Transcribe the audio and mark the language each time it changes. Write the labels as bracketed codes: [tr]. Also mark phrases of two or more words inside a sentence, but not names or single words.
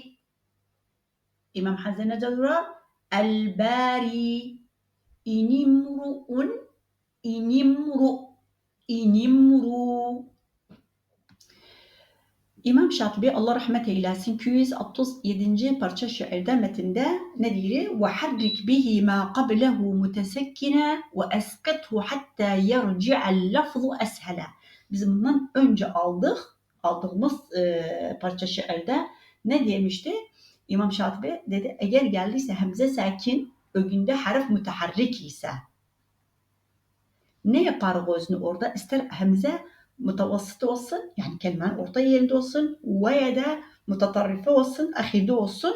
[tr] İmam Hamza nece durar? El bari. İnimru'un, inimru, inimru. İmam Şatibi Allah rahmet eylesin 267. parça şiirde metinde ne diyor? [ar] وَحَرِّكْ بِهِ مَا قَبْلَهُ مُتَسَكِّنًا وَأَسْقِطْهُ حَتَّى يَرْجِعَ اللَّفْظُ أَسْهَلًا. [tr] Biz bundan önce aldığımız parça şiirde ne demişti? İmam Şatibi dedi eğer geldiyse hemze sakin ögünde harf müteharrik ise ne yapar gözünü orada? İster hemze mutavasıt olsun, yani kelimenin orta yerinde olsun veya da mutatarrife olsun, ahirde olsun.